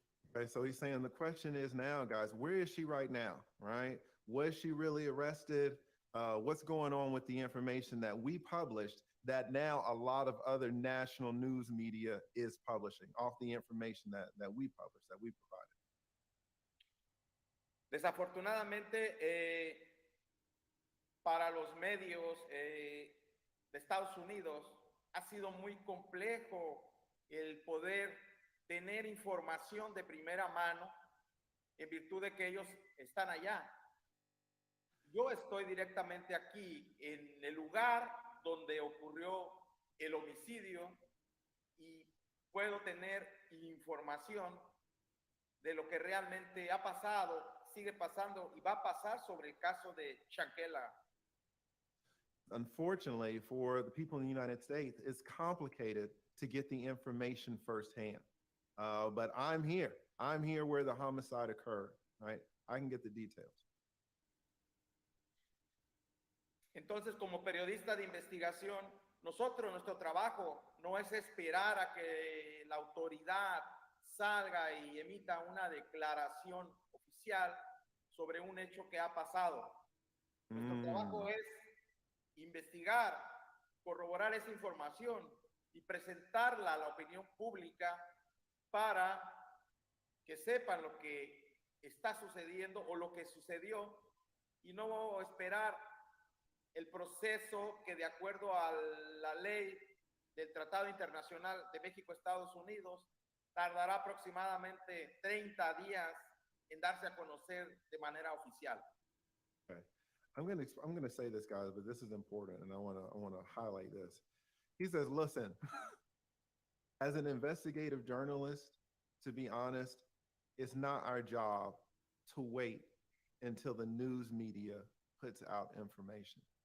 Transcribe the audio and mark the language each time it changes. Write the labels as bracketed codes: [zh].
[en] Okay, so he's saying the question is now, guys, where is she right now, right? Was she really arrested? What's going on with the information that we published that now a lot of other national news media is publishing off the information that we published, that we provided? [es] Desafortunadamente, para los medios de Estados Unidos ha sido muy complejo el poder tener información de primera mano en virtud de que ellos están allá. Yo estoy directamente aquí en el lugar donde ocurrió el homicidio y puedo tener información de lo que realmente ha pasado, sigue pasando y va a pasar sobre el caso de Shanquella. [en] Unfortunately, for the people in the United States, it's complicated to get the information firsthand. But I'm here. I'm here where the homicide occurred, right? I can get the details. [es] Entonces, como periodista de investigación, nuestro trabajo no es esperar a que la autoridad salga y emita una declaración oficial sobre un hecho que ha pasado. Nuestro trabajo es investigar, corroborar esa información y presentarla a la opinión pública para que sepan lo que está sucediendo o lo que sucedió y no esperar el proceso que de acuerdo a la ley del Tratado Internacional de México-Estados Unidos tardará aproximadamente 30 días en darse a conocer de manera oficial. [en] Okay. I'm gonna say this, guys, but this is important, and I wanna highlight this. He says, listen, as an investigative journalist, to be honest, it's not our job to wait until the news media puts out information.